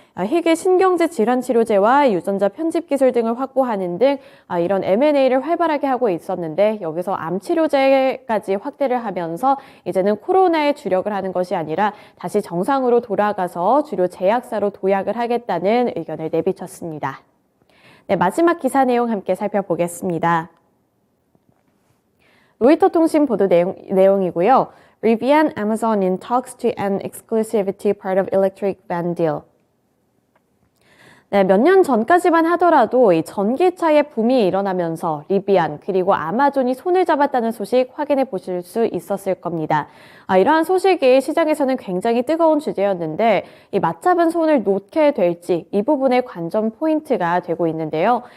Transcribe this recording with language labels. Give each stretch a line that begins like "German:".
Korean: 희귀 신경제 질환 치료제와 유전자 편집 기술 등을 확보하는 등 이런 M&A를 활발하게 하고 있었는데 여기서 암 치료제까지 확대를 하면서 이제는 코로나에 주력을 하는 것이 아니라 다시 정상으로 돌아가서 주로 제약사로 도약을 하겠다는 의견을 내비쳤습니다. 네, 마지막 기사 내용 함께 살펴보겠습니다. 로이터 통신 보도 내용이고요.
English: Rivian, Amazon in talks to end exclusivity part of electric van deal.
Korean: 네, 몇 년 전까지만 하더라도 이 전기차의 붐이 일어나면서 리비안 그리고 아마존이 손을 잡았다는 소식 확인해 보실 수 있었을 겁니다. 이러한 소식이 시장에서는 굉장히 뜨거운 주제였는데 이 맞잡은 손을 놓게 될지 이 부분의 관전 포인트가 되고 있는데요.